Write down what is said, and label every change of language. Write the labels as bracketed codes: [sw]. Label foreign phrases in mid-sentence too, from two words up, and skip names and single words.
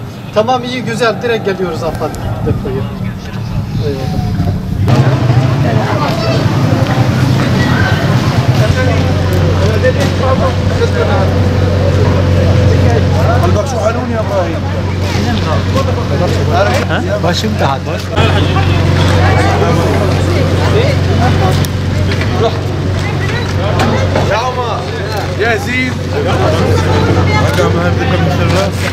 [tr] Tamam, iyi, güzel. Direkt geliyoruz Afat depoya. Eyvallah. [ar] قلبك شو حنون يا ابراهيم؟ [tr] Başım daha var. [ar] يا عمر جاهزين؟ رقم هذيك المشرف